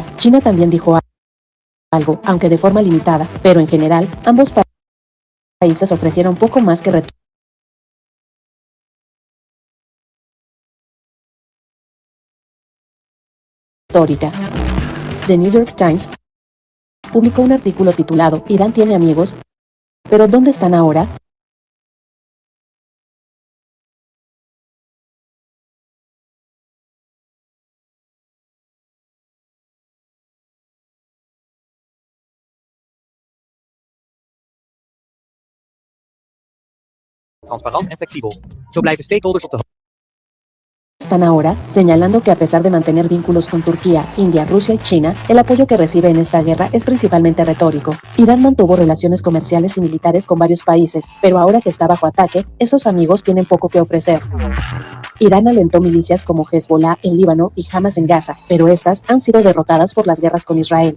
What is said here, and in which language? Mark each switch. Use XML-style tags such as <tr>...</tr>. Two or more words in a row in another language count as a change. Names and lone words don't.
<es>China también dijo algo, aunque de forma limitada, pero en general, ambos países ofrecieron poco más que retórica. The New York Times publicó un artículo titulado "Irán tiene amigos, pero ¿dónde están ahora?".</es> <nl>Transparant en flexibel. Zo blijven stakeholders op de</nl> <es>Están ahora, señalando que a pesar de mantener vínculos con Turquía, India, Rusia y China, el apoyo que recibe en esta guerra es principalmente retórico. Irán mantuvo relaciones comerciales y militares con varios países, pero ahora que está bajo ataque, esos amigos tienen poco que ofrecer. Irán alentó milicias como Hezbollah en Líbano y Hamas en Gaza, pero estas han sido derrotadas por las guerras con Israel.</es>